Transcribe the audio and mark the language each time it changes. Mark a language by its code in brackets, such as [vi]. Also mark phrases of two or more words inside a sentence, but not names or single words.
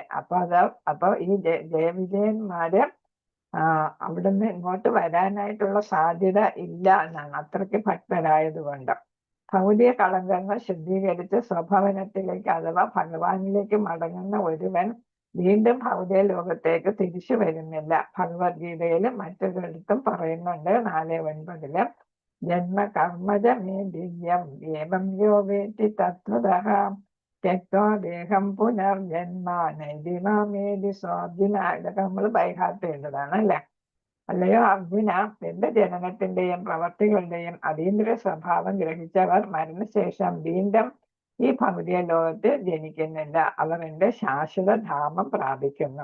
[ml] അപ്പൊ ഈ ജയവിജയന്മാര് അവിടുന്ന് ഇങ്ങോട്ട് വരാനായിട്ടുള്ള സാധ്യത ഇല്ല എന്നാണ്, അത്രയ്ക്ക് ഭക്തരായതുകൊണ്ട്. ഭൗതിക കളങ്കങ്ങൾ ശുദ്ധീകരിച്ച് സ്വഭവനത്തിലേക്ക് അഥവാ ഭഗവാനിലേക്ക് മടങ്ങുന്ന ഒരുവൻ വീണ്ടും ഭൗതിക ലോകത്തേക്ക് തിരിച്ചു വരുന്നില്ല. ഭഗവത്ഗീതയിലും മറ്റൊരിടത്തും പറയുന്നുണ്ട് [sa] 4:9 ജന്മ കർമ്മജ മേ ദിവ്യം ഏവം യോ വേത്തി തത്വതഃ ത്യക്ത്വാ ദേഹം പുനർജന്മ നൈതി മാമേതി സ്വാർജുന. [ml] ഇതൊക്കെ നമ്മൾ ബൈഹാർട്ട് ചെയ്തതാണ് അല്ലെ. അല്ലയോ അർജുന, എന്റെ ജനനത്തിന്റെയും പ്രവർത്തികളുടെയും അതീന്ദ്രിയ സ്വഭാവം ഗ്രഹിച്ചവർ മരണശേഷം വീണ്ടും ഈ ഭൗതിക ലോകത്ത് ജനിക്കുന്നില്ല, അവർ എന്റെ ശാശ്വത ധാമം പ്രാപിക്കുന്നു.